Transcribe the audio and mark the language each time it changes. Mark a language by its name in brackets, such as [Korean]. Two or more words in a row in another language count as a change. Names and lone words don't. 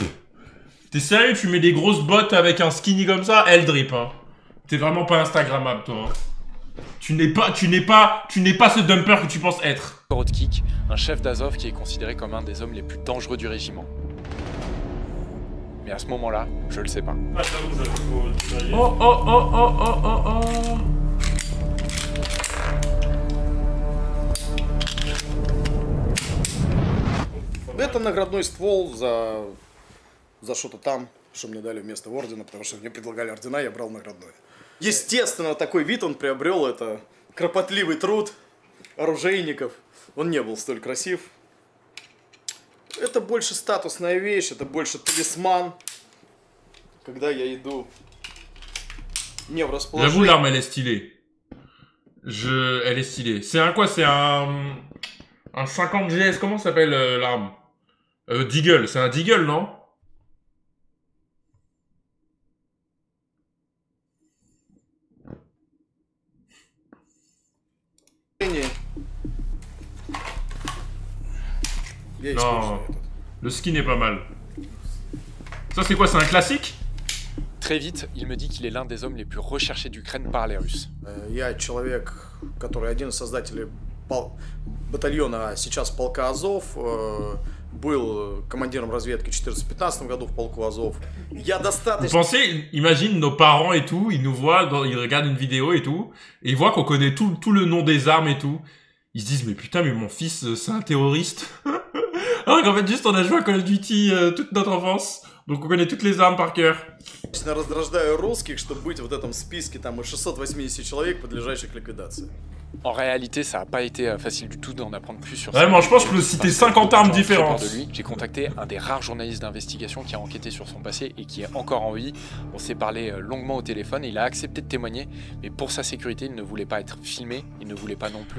[French] T'es sérieux, tu mets des grosses bottes avec un skinny comme ça? Eldrip, hein. T'es vraiment pas Instagrammable, toi. Hein. Tu n'es pas ce dumper que tu penses être. Korotkik, un chef d'Azov qui est considéré comme un des hommes les plus dangereux du régiment. Mais à ce moment-là, je le sais pas. Oh oh oh oh oh oh oh. [Russian] Это наградной ствол за что-то там, что мне дали вместо ордена, потому что мне предлагали ордена, я брал наградное. Естественно, такой вид он приобрел, это кропотливый труд оружейников. Он не был столь красив. Это больше статусная вещь, это больше талисман. Когда я иду не в расположение... [French] J'avoue, l'arme, elle est stylée. Elle est stylée. C'est un quoi? C'est un Un 50 GS, comment s'appelle l'arme? Deagle, c'est un Deagle, non? Non, le skin est pas mal. Ça c'est quoi, c'est un classique? Très vite, il me dit qu'il est l'un des hommes les plus recherchés d'Ukraine par les Russes. [Russian] Я человек, который один из создателей батальона, сейчас полка Азов, был командиром разведки в 2014-2015 году в полку Азов. Я достаточно... [French] Vous pensez, imagine nos parents et tout, ils nous voient, ils regardent une vidéo et tout, et ils voient qu'on connaît tout le nom des armes et tout. Ils se disent, mais putain, mais mon fils, c'est un terroriste. Alors qu'en fait, juste, on a joué à Call of Duty toute notre enfance, donc on connaît toutes les armes par cœur. [Russian] Я раздражаю русских, чтобы быть в этом списке там 680 человек, подлежащих ликвидации. [French] En réalité, ça n'a pas été facile du tout d'en apprendre plus sur ça. Vraiment, je pense que je peux citer 50 armes différentes. J'ai contacté un des rares journalistes d'investigation qui a enquêté sur son passé et qui est encore en vie. On s'est parlé longuement au téléphone et il a accepté de témoigner, mais pour sa sécurité, il ne voulait pas être filmé, il ne voulait pas non plus...